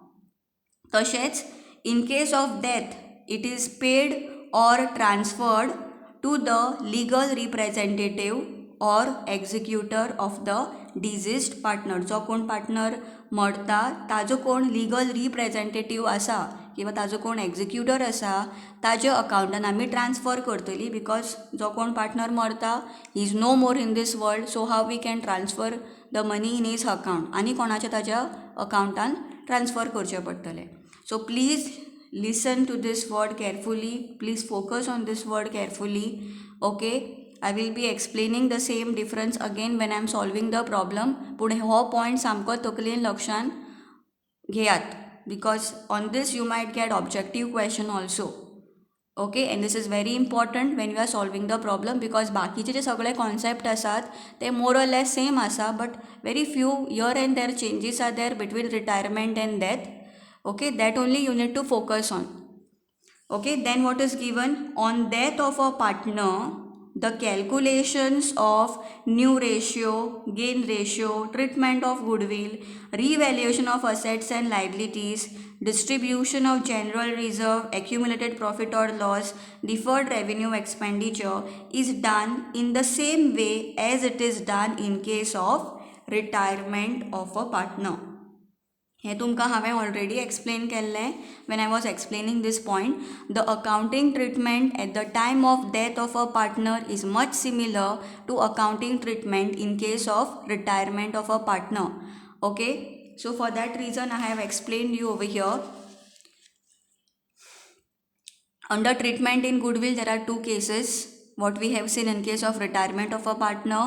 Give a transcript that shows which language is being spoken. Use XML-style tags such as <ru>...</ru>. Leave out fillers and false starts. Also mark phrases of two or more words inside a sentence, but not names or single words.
<en>तशेंच in case of death, it is paid or transferred to the legal representative or executor of the deceased partner.</en> <kok>जो कोण पार्टनर मरता ताजो कोण</kok> <en>legal representative</en> <kok>आसा किंवा ताजो कोण एक्झिक्युटर आसा ताज्या अकाउंटान आमी ट्रान्सफर करतली.</kok> <en>बिकॉज</en> <kok>जो कोण पार्टनर मरता</kok> <en>he is no more in this world. so how we can transfer the money in his account</en> <kok>आनी कोणाच्या ताज्या अकाउंटान ट्रान्सफर करचें पडटलें.</kok> <en>So please listen to this word carefully. Please focus on this word carefully. Okay, I will be explaining the same difference again when I am solving the problem.</en> <kok>पुढे हो point सामको तकलेन लक्षान घेयात,</kok> <en>because on this you might get objective question also. Okay, and this is very important when you are solving the problem, because</en> <kok>बाकीचे जे सगळे concept आसात ते</kok> <en>more or less same आसा, but very few here and there changes are there between retirement and death. Okay, that only you need to focus on. Okay, then what is given? On death of a partner, the calculations of new ratio, gain ratio, treatment of goodwill, revaluation of assets and liabilities, distribution of general reserve, accumulated profit or loss, deferred revenue expenditure is done in the same way as it is done in case of retirement of a partner.</en> <kok>हे तुमकां हांवें</kok> <en>already explain</en> <kok>केल्लें</kok> <en>when I was explaining this point. The accounting treatment at the time of death of a partner is much similar to accounting treatment in case of retirement of a partner. Okay, so for that reason I have explained you over here. Under treatment in goodwill there are two cases what we have seen in case of retirement of a partner.</en>